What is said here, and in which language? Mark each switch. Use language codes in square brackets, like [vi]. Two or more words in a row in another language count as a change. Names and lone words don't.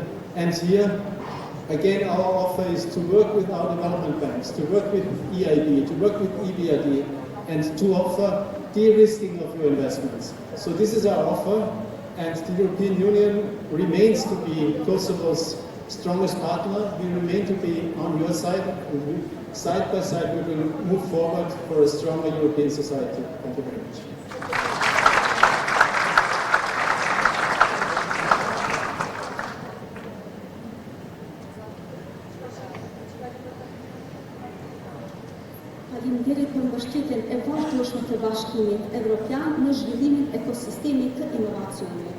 [en] And here, again, our offer is to work with our development banks, to work with EIB, to work with EBRD, and to offer de-risking of your investments. So this is our offer, and the European Union remains to be Kosovo's strongest partner. We remain to be on your side, and side by side we will move forward for a stronger European society. Thank you very much. [sq] Faleminderit për mbështetjen e vazhdueshme të Bashkimit Evropian në zhvillimin e ekosistemit të inovacionit.